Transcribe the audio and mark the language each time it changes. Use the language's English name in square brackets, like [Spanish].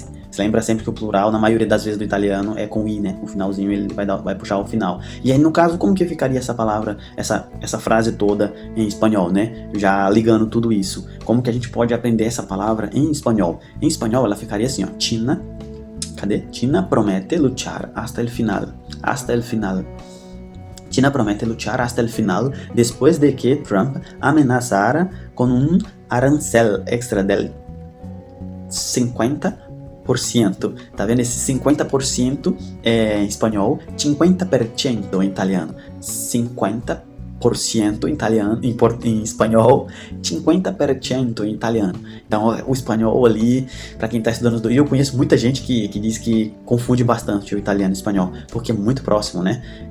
[Portuguese] Você lembra sempre que o plural, na maioria das vezes do italiano, é com i, né? O finalzinho ele vai puxar o final. E aí, no caso, como que ficaria essa palavra, essa frase toda em espanhol, né? Já ligando tudo isso. Como que a gente pode aprender essa palavra em espanhol? Em espanhol, ela ficaria assim, ó. [Spanish] China promete luchar hasta el final. China promete luchar hasta el final después de que Trump amenazara con un arancel extra del 50%, [Portuguese] tá vendo? Esse 50% em espanhol, 50% em italiano, 50% 50% em italiano, em espanhol, 50% em italiano. Então o espanhol ali, para quem está estudando, e eu conheço muita gente que diz que confunde bastante o italiano e o espanhol, porque é muito próximo, né?